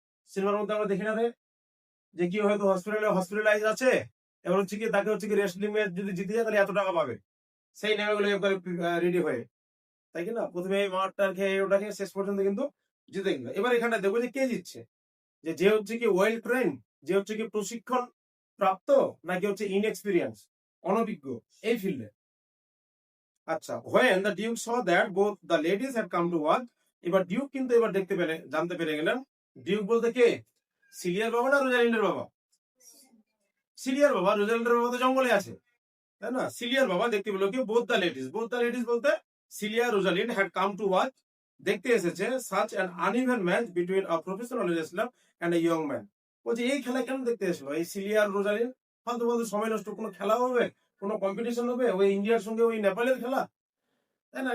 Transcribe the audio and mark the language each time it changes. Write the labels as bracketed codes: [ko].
[bn] সিনেমার মধ্যে আমরা দেখি না রে, যে কি হয়তো হসপিটালাইজ আছে, এবার হচ্ছে কি তাকে হচ্ছে কি রেসলিং ম্যাচ যদি জিতে যায় তাহলে এত টাকা পাবে, সেই নেমে গুলো রেডি হয়ে, তাই কি না? প্রথমে এই মারটা খেয়ে ওটা খেয়ে শেষ পর্যন্ত কিন্তু জিতে গেল। এবার এখানটা দেখবো যে কে জিতছে, যে হচ্ছে কি ওয়েল ট্রেন, যে হচ্ছে কি প্রশিক্ষণ প্রাপ্ত, নাকি হচ্ছে ইনএক্সপিরিয়েন্স, অনভিজ্ঞ এই ফিল্ডে। [en] আচ্ছা, when the Duke saw that both the ladies had come to watch, [bn] এবার ডিউক কিন্তু এবার জানতে পেরে গেলেন, ডিউক বলতে কে? সিলিয়ার বাবা না রোজালিন্ডের বাবা? সিলিয়ার বাবা, রোজালিন্ডের বাবা তো জঙ্গলে আছে, তাই না? সিলিয়ার বাবা দেখতে পেলো কি, [en] both the ladies [bn] বলতে cilia Rosalind [en] had come to watch, [bn] দেখতে এসেছে [en] Such an uneven match between a professional wrestler and a young man. [bn] বলছে এই খেলা কেন দেখতে এসলো এই সিলিয়া আর রোজালিন্ড? ফালতু ফালতু সময় নষ্ট, কোনো খেলা হবে, কোনো কম্পিটিশন হবে, ওই ইন্ডিয়ার সঙ্গে ওই নেপালের খেলা, তাই না?